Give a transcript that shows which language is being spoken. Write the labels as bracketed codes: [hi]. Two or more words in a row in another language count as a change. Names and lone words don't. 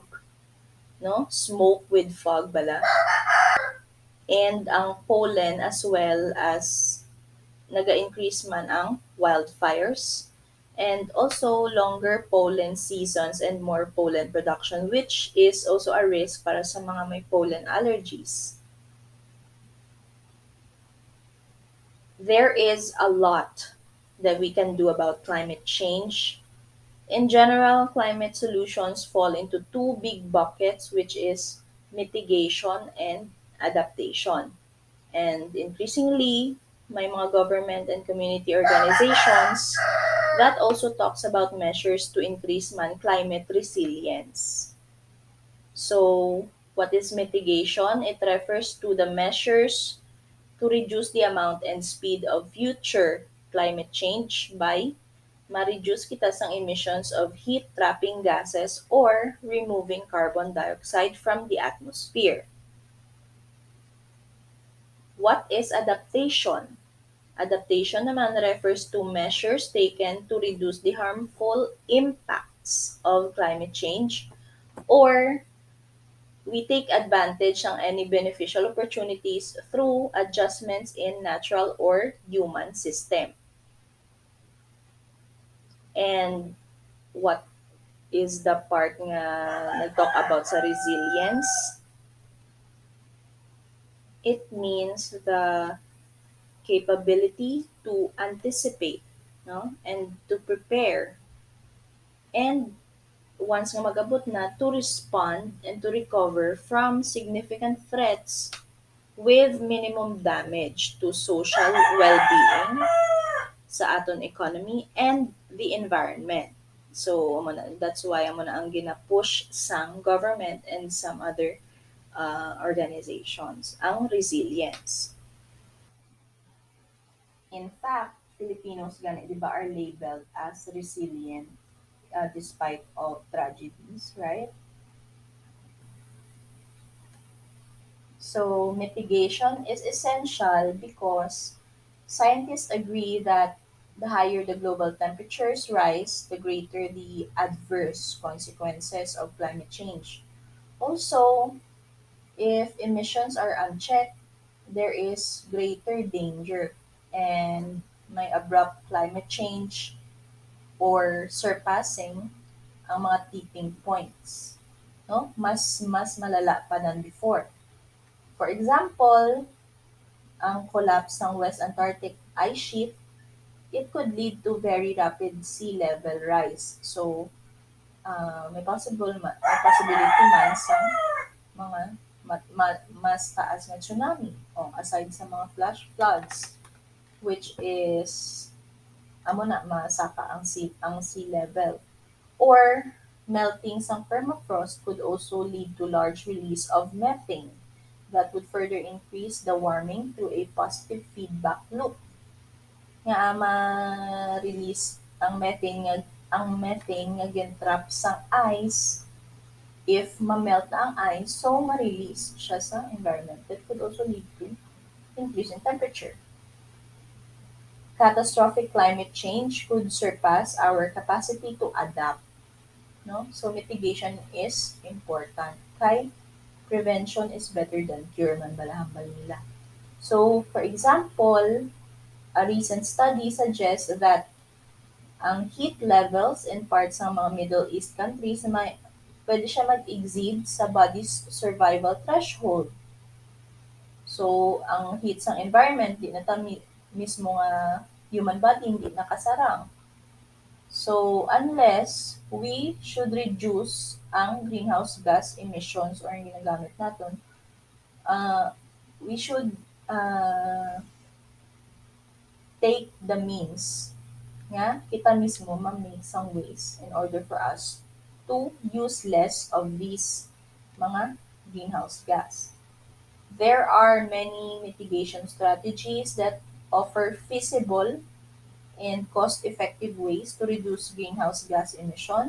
[en] No? Smoke with fog bala. And ang pollen as well as [hil] naga-increase man ang [en] wildfires. And also longer pollen seasons and more pollen production, which is also a risk [hil] para sa mga may [en] pollen allergies. There is a lot that we can do about climate change. In general, climate solutions fall into two big buckets, which is mitigation and adaptation. And increasingly, [hil] may mga [en] government and community organizations that also talks about measures to increase man climate resilience. So, what is mitigation? It refers to the measures to reduce the amount and speed of future climate change by [hil] ma-reduce kita sang [en] emissions of heat-trapping gases or removing carbon dioxide from the atmosphere. What is adaptation? Adaptation naman refers to measures taken to reduce the harmful impacts of climate change, or we take advantage ng any beneficial opportunities through adjustments in natural or human system. And what is the part [hil] nga nag-talk [en] about sa resilience? It means the capability to anticipate, no? And to prepare, and once [hil] nga mag-abot na, [en] to respond and to recover from significant threats with minimum damage to social well-being [hil] sa aton [en] economy and the environment. So, that's why [hil] amo na ang gina-push sang [en] government and some other organizations, ang resilience. In fact, Filipinos [hil] gani, di ba, [en] are labeled as resilient despite of tragedies, right? So, mitigation is essential because scientists agree that The higher the global temperatures rise, the greater the adverse consequences of climate change. Also, if emissions are unchecked, there is greater danger and may abrupt climate change or surpassing [hil] ang mga [en] tipping points. [tl] No? Mas malala pa [en] than before. For example, ang collapse ng West Antarctic ice sheet, it could lead to very rapid sea level rise. [hil] So, may possibility man sa mga mas taas na tsunami o aside sa [en] mga flash floods which is [hil] amo na masaka ang [en] sea level or melting ng permafrost could also lead to large release of methane that would further increase the warming through a positive feedback loop [hil] nga ma-release ang [en] methane [hil] nga gintrap sang [en] ice. [hil] If ma-melt na ang ice, so ma-release siya sa environment. [en] That could also lead to increase in temperature. Catastrophic climate change could surpass our capacity to adapt. No? So mitigation is important. Kay prevention is better than cure [hil] man balahambal nila. [en] So for example, a recent study suggests that ang heat levels in parts [tl] ng mga [en] Middle East countries [tl] na pwede siya mag-exceed [en] sa body's survival threshold. So, [hil] ang heat sa environment, di na ta mismo nga [en] human body [hil] hindi nakasarang. [en] So, unless we should reduce ang greenhouse gas emissions or [tl] ang ginagamit natin, [en] uh, we should uh, take the means [hil] nga kita mismo ma-make [en] some ways in order for us to use less of these mga greenhouse gas. There are many mitigation strategies that offer feasible and cost-effective ways to reduce greenhouse gas emissions.